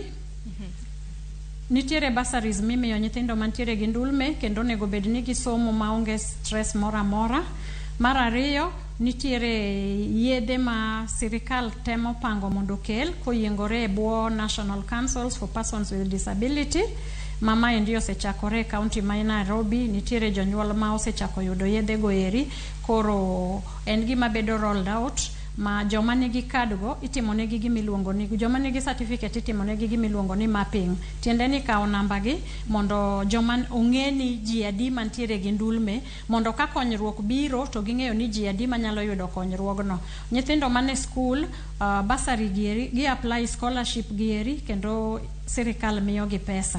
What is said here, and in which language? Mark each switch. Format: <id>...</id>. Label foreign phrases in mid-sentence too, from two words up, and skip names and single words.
<luo>Nitiere bursaries mimiyo nyithindo mantiere gi ndulme kendo nego bed ni gisomo maonge stress mora mora. Mar ariyo, nitiere yedhe ma sirikal temo pango mondo kel koyiengore e bwo National Councils for Persons with Disability. Mama ndio osechakore county ma Nairobi, nitiere jonyuol ma osechako yudo yedhe go eri, koro en gima bedo</luo> <en>rolled out</en> <luo>ma joma nigi card go itimo negi gimiluongo ni, joma nigi certificate itimo negi gimiluongo ni mapping. Tiende ni kao namba gi mondo joma ong'e ni ji adi mantiere gi ndulme, mondo ka konyruok biro to ging'eyo ni ji adi manyalo yudo konyruogno. Nyithindo mane</luo> <en>school bursary</en> <luo>gieri, gi</luo> <en>apply scholarship</en> <luo>gieri kendo sirikal miyo gi pesa.</luo>